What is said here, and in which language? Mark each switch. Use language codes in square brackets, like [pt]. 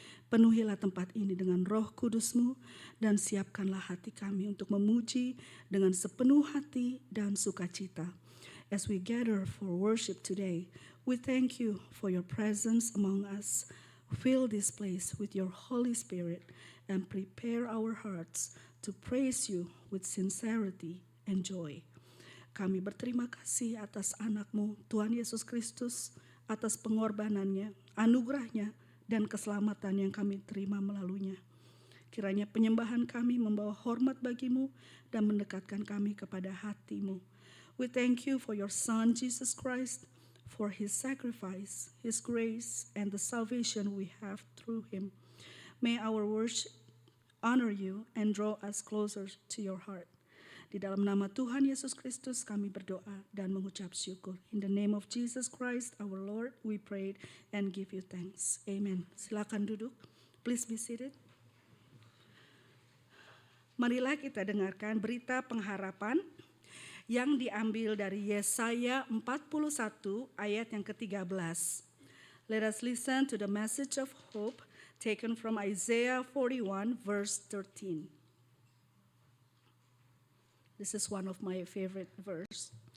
[id] Penuhilah tempat ini dengan Roh Kudus-Mu dan siapkanlah hati kami untuk memuji dengan sepenuh hati dan sukacita. [en] As we gather for worship today, we thank You for Your presence among us. Fill this place with Your Holy Spirit and prepare our hearts to praise You with sincerity and joy. [id] Kami berterima kasih atas anak-Mu, Tuhan Yesus Kristus, atas pengorbanannya, anugerahnya, dan keselamatan yang kami terima melaluinya. Kiranya penyembahan kami membawa hormat bagi-Mu dan mendekatkan kami kepada hati-Mu. [en] We thank You for Your Son, Jesus Christ, for His sacrifice, His grace, and the salvation we have through Him. May our worship honor You and draw us closer to Your heart. [id] Di dalam nama Tuhan Yesus Kristus kami berdoa dan mengucap syukur. [en] In the name of Jesus Christ our Lord we prayed and give You thanks. [id] Amen. Silakan duduk. [en] Please be seated. [id] Marilah kita dengarkan berita pengharapan yang diambil dari Yesaya 41 ayat yang ke-13. [en] Let us listen to the message of hope taken from Isaiah 41 verse 13. This is one of my favorite verse.